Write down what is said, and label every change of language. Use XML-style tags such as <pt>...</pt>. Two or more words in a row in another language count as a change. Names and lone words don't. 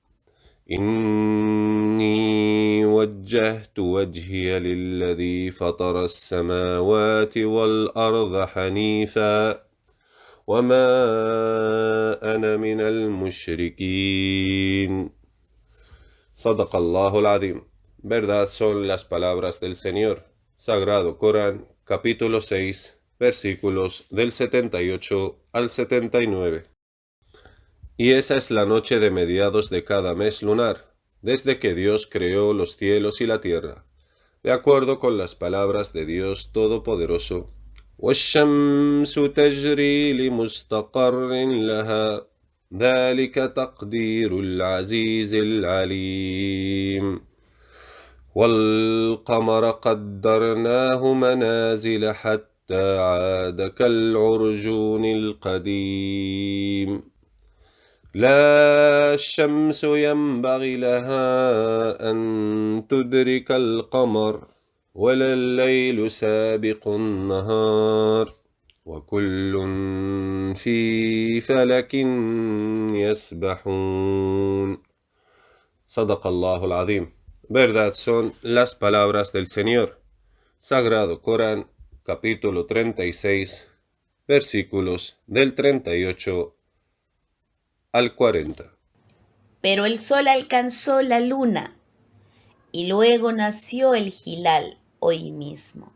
<ar>إني وجهت وجهي للذي فطر السماوات والأرض حنيفا وما أنا من المشركين صدق الله العظيم.</ar> <es>Verdad son las palabras del Señor. Sagrado Corán, capítulo 6, versículos del 78 al 79. Y esa es la noche de mediados de cada mes lunar, desde que Dios creó los cielos y la tierra, de acuerdo con las palabras de Dios Todopoderoso.</es> <ar>وَالشَّمْسُ تَجْرِي لِمُسْتَقَرٍّ لَهَا ذَلِكَ تَقْدِيرُ الْعَزِيزِ الْعَلِيمِ وَالْقَمَرَ قَدَّرْنَاهُ مَنَازِلَ حَتَّى عَادَ كَالْعُرْجُونِ الْقَدِيمِ لا الشمس ينبغي لها أن تدرك القمر ولا الليل سابق النهار وكل في فلك يسبحون. صدق الله العظيم.</ar> <es>Verdad son las palabras del Señor. Sagrado Corán, capítulo 36, versículos del 38 al 40. Pero el sol alcanzó la luna, y luego nació el Hilal hoy mismo.</es>